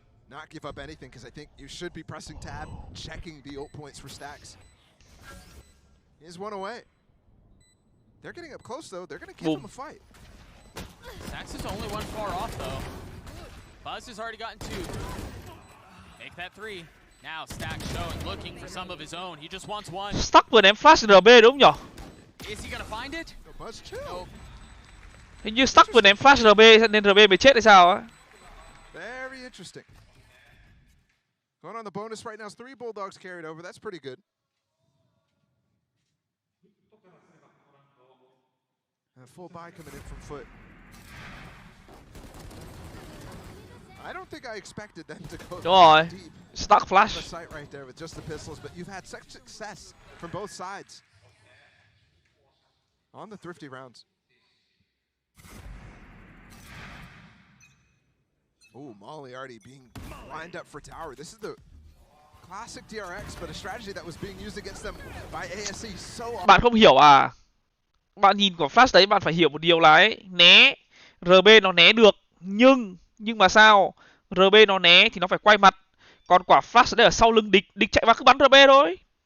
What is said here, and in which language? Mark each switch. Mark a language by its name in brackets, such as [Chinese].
[English] Not give up anything, because I think you should be pressing tab, checking the ult points for Stacks. He's 1 away. They're getting up close, though. They're going to give him a fight. Stacks is only 1 far off, though. Buzz has already gotten 2. Make that 3. Now Stacks showing, looking for some of his own. He just wants 1. [Vietnamese] Stuck vừa ném flash RB đúng nhỉ? [English] Is he gonna find it? No, Buzz chill. Nope. [Vietnamese] Hình như Stuck vừa ném flash RB nên RB bị chết hay sao á? [English] Very interesting. Going on the bonus right now is 3 Bulldogs carried over. That's pretty good. A full buy coming in from Foot. I don't think I expected them to go deep. Stuck flash. The site right there with just the pistols, but you've had such success from both sides on the thrifty rounds. Ooh, Molly already being lined up for tower. This is the classic DRX, but a strategy that was being used against them by ASE so often. [Vietnamese] Bạn không hiểu à? Bạn nhìn quả flash đấy, bạn phải hiểu một điều là ấy, né RB nó né được, nhưng mà sao? RB nó né thì nó phải quay mặt. Còn quả flash đấy ở sau lưng địch, địch chạy vào cứ bắn RB thôi.